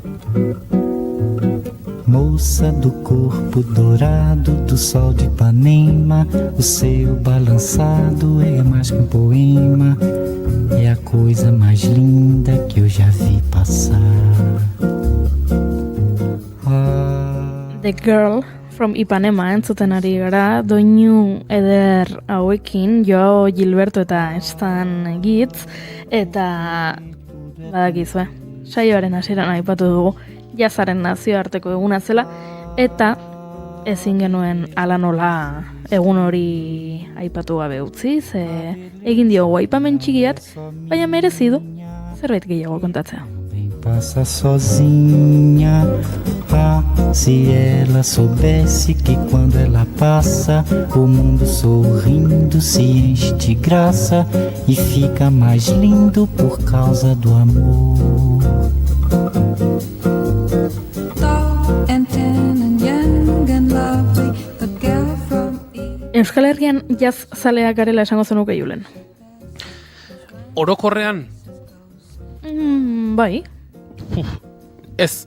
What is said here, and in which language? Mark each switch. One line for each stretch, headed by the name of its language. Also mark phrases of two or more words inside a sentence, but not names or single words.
Portuguese: Moça do corpo dourado do sol de Ipanema, o seu balançado é mais que um poema, é a coisa mais linda que eu já vi passar.
Basque: The Girl from Ipanema entzuten ari gara, doinu eder hauekin, Joao Gilberto eta Stan Getz, eta badakizue, saioaren hasieran aipatu dugu, jazaren nazioarteko eguna zela, eta ezin genuen ala nola egun hori aipatu gabe utzi, ze egin diogu aipamen txikiat, baina merezi du zerbait gehiago kontatzea.
Portuguese: Passa sozinha, se ela soubesse que quando ela passa, o mundo sorrindo se enche de graça e fica mais lindo por causa do amor.
Basque: Euskal Herrian jaz zaleak garela esango zenuke Julen? Orokorrean? Bai. Ez.